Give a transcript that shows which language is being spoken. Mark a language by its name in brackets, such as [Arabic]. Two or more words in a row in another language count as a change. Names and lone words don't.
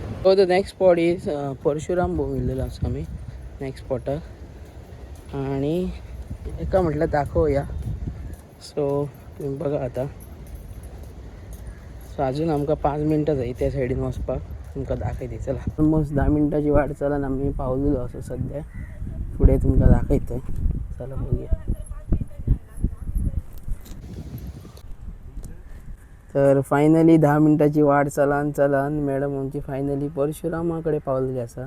[Konkani] दाखवतो [English] next spot is [Konkani] परशुराम भोंविल्लेलो आसा आमी नेक्स्ट स्पॉटाक आणि एका म्हटलं दाखवूया. [Marathi] सो तुम्ही बघा आता. [Konkani] सो अजून आमकां 5 मिनटां जाय त्या सायडीन वचपाक. तुमकां दाखयते चला. ऑलमोस्ट 10 मिनटाची वाट चलन आम्ही पावलेलो असो सध्या. पुढे तुमकां दाखयतोय. चला बघूया. तर फायनली 10 मिनटाची वाट चलन मॅडम आमची फायनली परशुरामाकडे पावलेली असा.